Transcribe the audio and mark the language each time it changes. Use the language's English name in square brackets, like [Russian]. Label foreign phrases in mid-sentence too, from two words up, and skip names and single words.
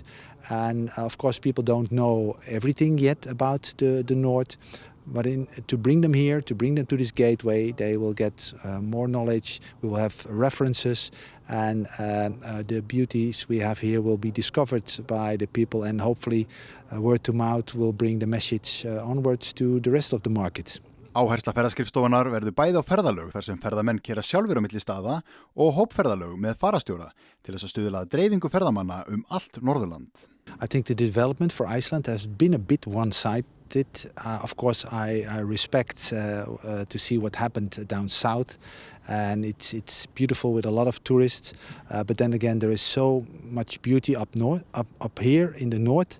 [English] And of course, people don't know everything yet about the north, but to bring them here, to bring them to this gateway, they will get more knowledge. We will have references, and the beauties we have here will be discovered by the people, and hopefully word to mouth will bring the message onwards to the rest of the market. [Icelandic] Áhersla ferðaskrifstofunar verður bæði á ferðalög þar sem ferðamenn keyra sjálfir á milli staða og hópferðalög með farastjóra til þess að stuðla að dreifingu ferðamanna allt Norðurland. [English] I think the development for Iceland has been a bit one-sided. Of course, I respect to see what happened down south, and it's beautiful with a lot of tourists. But then again, there is so much beauty up here in the north.